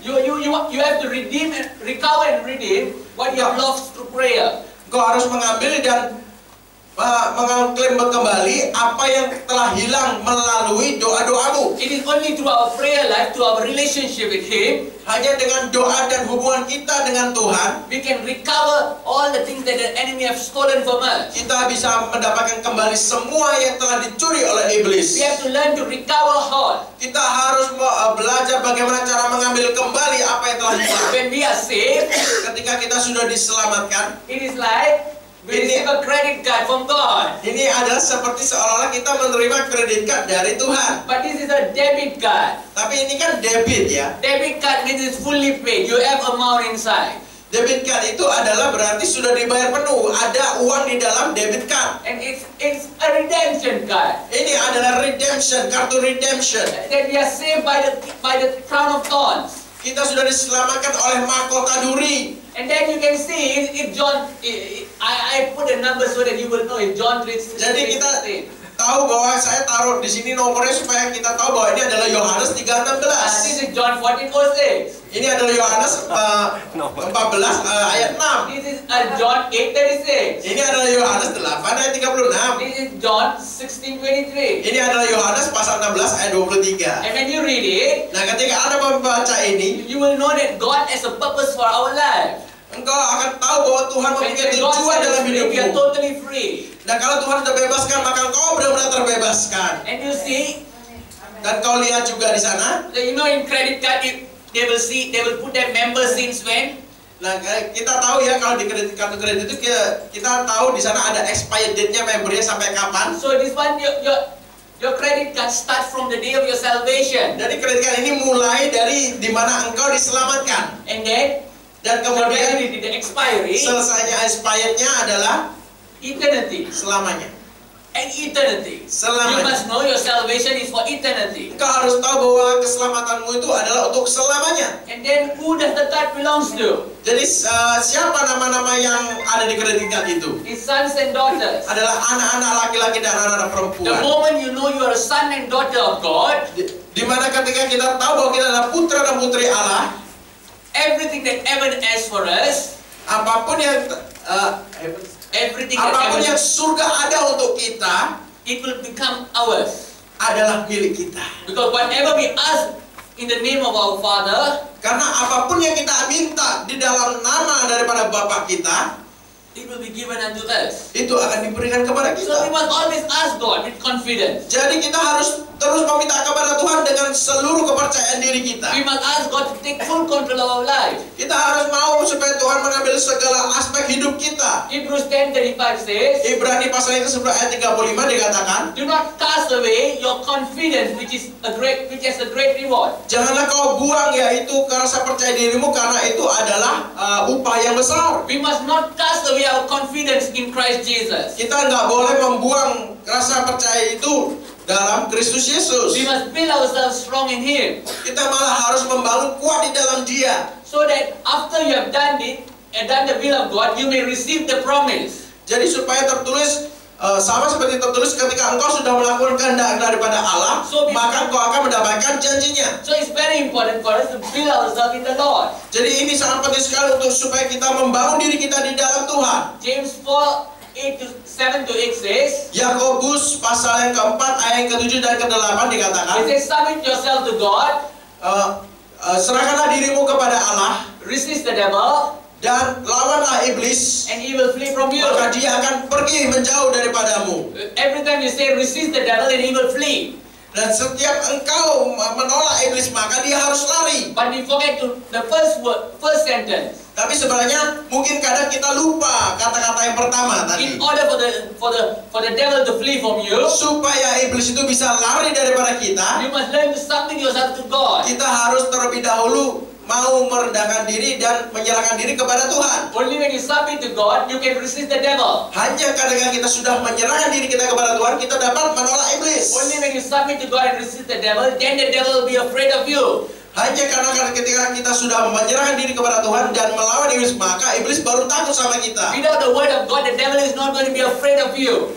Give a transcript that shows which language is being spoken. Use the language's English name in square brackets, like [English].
[English] You have to redeem and recover and redeem what you have lost through prayer. [Indonesian] Engkau harus mengambil dan mengklaim kembali apa yang telah hilang melalui doa-doamu. [English] It is only through our prayer life, through our relationship with Him, [Indonesian] Hanya dengan doa dan hubungan kita dengan Tuhan, [English] we can recover all the things that the enemy have stolen from us. [Indonesian] kita bisa mendapatkan kembali semua yang telah dicuri oleh iblis. [English] We have to learn to recover all. [Indonesian] Kita harus belajar bagaimana cara mengambil kembali apa yang telah hilang. [English] When we are saved, [Indonesian] Ketika kita sudah diselamatkan, [English] it is like we receive a credit card from God. [Indonesian] ini adalah seperti seolah-olah kita menerima kredit card dari Tuhan. [English] But this is a debit card. [Indonesian] Tapi ini kan debit ya. [English] Debit card means it's fully paid. You have amount inside. [Indonesian] Debit card itu adalah berarti sudah dibayar penuh. Ada uang di dalam debit card. [English] And it's a redemption card. [Indonesian] Ini adalah redemption, kartu redemption. [English] That we are saved by the crown of thorns. [Indonesian] Kita sudah diselamatkan oleh mahkota duri. [English] And then you can see if John, I put a number so that you will know if John 3:16. [Indonesian] Jadi kita tahu bahwa saya taruh di sini nomornya supaya kita tahu bahwa ini adalah Yohanes 3:16. [English] This is John 14:6. [Indonesian] Ini adalah Yohanes 14 ayat 6. [English] This is John 8:36. [Indonesian] Ini adalah Yohanes 8 ayat 36. [English] This is John 16:23. [Indonesian] Ini adalah Yohanes pasal 16 ayat 23. [English] And when you read it, [Indonesian] Nah, ketika Anda membaca ini, [English] you will know that God has a purpose for our life. [Indonesian] engkau akan tahu bahwa Tuhan [English] When [Indonesian] mempunyai [English] God [Indonesian] tujuan [English] says [Indonesian] dalam [English] free, we are [Indonesian] hidupmu. [English] totally free. [Indonesian] Dan kalau Tuhan sudah bebaskan, maka engkau benar-benar terbebaskan. [English] And you see, [Indonesian] Dan kau lihat juga di sana. [English] you know in credit card, they will put their member since when. [Indonesian] Nah, kita tahu ya kalau di kartu kredit itu kita tahu di sana ada expired date-nya membernya sampai kapan. [English] So this one, your credit card starts from the day of your salvation. [Indonesian] Jadi kredit card ini mulai dari di mana engkau diselamatkan. [English] And then, [Indonesian] Dan kemudian [English] the expiry, [Indonesian] selesainya expirednya adalah [English] eternity. [Indonesian] selamanya. [English] And eternity. You [Indonesian] Selamanya. [English] must know your salvation is for eternity. [Indonesian] Engkau harus tahu bahwa keselamatanmu itu adalah untuk selamanya. [English] And then who does the card belongs to? [Indonesian] Jadi siapa nama-nama yang ada di kredit card itu? [English] His sons and daughters. [Indonesian] Adalah anak-anak laki-laki dan anak-anak [English] The [Indonesian] perempuan. [English] moment you know you are a son and daughter of God, [Indonesian] Di mana ketika kita tahu bahwa kita adalah putra dan putri Allah, [English] everything that heaven has for us, [Indonesian] apapun yang [English] everything that [Indonesian] apapun yang surga ada untuk kita [English] it will become ours. [Indonesian] adalah milik kita. [English] Because whatever we ask in the name of our Father, [Indonesian] Karena apapun yang kita minta di dalam nama daripada Bapa kita, [English] it will be given unto us. [Indonesian] itu akan diberikan kepada [English] So we must always ask God with confidence. [Indonesian] Jadi kita harus terus meminta kepada Tuhan dengan seluruh kepercayaan diri kita. [English] We must ask God to take full control of our life. [Indonesian] Kita harus mau supaya Tuhan mengambil segala aspek hidup kita. [English] Hebrews 10:35 says, [Indonesian] Ibrani pasal yang ke-11 ayat 35 dikatakan, [English] do not cast away your confidence which has a great reward. [Indonesian] janganlah kau buang yaitu rasa percaya dirimu, karena itu adalah upah yang besar. [English] We must not cast away our confidence in Christ Jesus. [Indonesian] Kita nggak boleh membuang rasa percaya itu dalam Kristus Yesus. [English] We must build ourselves strong in Him. [Indonesian] Kita malah harus membangun kuat di dalam Dia. [English] So that after you have done it and done the will of God, you may receive the promise. [Indonesian] Jadi supaya tertulis sama seperti tertulis, ketika engkau sudah melakukan kehendak daripada Allah, maka engkau akan mendapatkan janjinya. [English] So it's very important for us to build ourselves in the Lord. [Indonesian] Jadi ini sangat penting sekali untuk supaya kita membangun diri kita di dalam Tuhan. [English] James 4:7-8 says, [Indonesian] Yakobus pasal yang keempat ayat yang ke-7 dan ke-8 dikatakan, [English] it says, submit yourself to God, [Indonesian] serahkanlah dirimu kepada Allah, [English] resist the devil, [Indonesian] dan lawanlah iblis, [English] and he will flee from you. [Indonesian] maka dia akan pergi menjauh daripadamu. [English] Every time you say resist the devil, and he will flee. [Indonesian] Dan setiap engkau menolak iblis, maka dia harus lari. [English] But we forget the first sentence. [Indonesian] Tapi sebenarnya mungkin kadang kita lupa kata-kata yang pertama tadi. [English] In order for the devil to flee from you, [Indonesian] Supaya iblis itu bisa lari daripada kita, [English] you must learn to submit yourself to God. [Indonesian] kita harus terlebih dahulu mau merendahkan diri dan menyerahkan diri kepada Tuhan. [English] Only when you submit to God, you can resist the devil. [Indonesian] Hanya ketika kita sudah menyerahkan diri kita kepada Tuhan, kita dapat menolak iblis. [English] Only when you submit to God and resist the devil, then the devil will be afraid of you. [Indonesian] Hanya karena ketika kita sudah menyerahkan diri kepada Tuhan dan melawan iblis, maka iblis baru takut sama kita. [English] Without the word of God, the devil is not going to be afraid of you.